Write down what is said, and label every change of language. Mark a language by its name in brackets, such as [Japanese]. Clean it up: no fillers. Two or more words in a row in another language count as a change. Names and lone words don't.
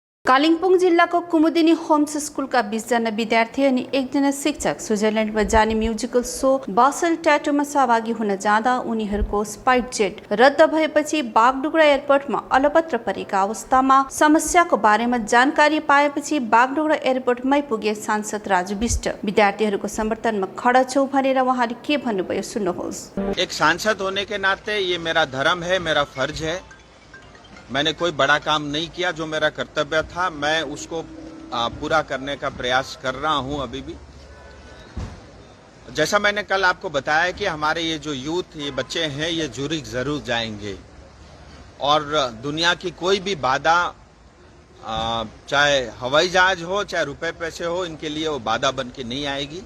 [Nepali] कालिम्पोङ जिल्लाको कुमुदिनी होम्स स्कुलका 20 जना विद्यार्थी अनि एकजना शिक्षक स्विजरल्यान्डमा जाने [English] musical show [Nepali] बासल ट्याटोमा सहभागी हुन जाँदा उनीहरूको स्पाइस जेट रद्द भएपछि बागडोगरा एयरपोर्टमा अलपत्र परेका अवस्थामा समस्याको बारेमा जानकारी पाएपछि बागडोगरा एयरपोर्टमै पुगे सांसद राजु विष्ट। विद्यार्थीहरूको समर्थनमा खडा छौं भनेर उहाँले के भन्नुभयो सुन्नुहोस्। [Hindi] एक सांसद होने के नाते ये मेरा धर्म है, मेरा फर्ज है। मैंने कोई बड़ा काम नहीं किया, जो मेरा कर्तव्य था मैं उसको पूरा करने का प्रयास कर रहा हूं अभी भी। जैसा मैंने कल आपको बताया कि हमारे ये जो यूथ, ये बच्चे हैं, ये ज़ूरिख जरूर जाएंगे और दुनिया की कोई भी बाधा, चाहे हवाई जहाज हो चाहे रुपए पैसे हो, इनके लिए वो बाधा बन के नहीं आएगी।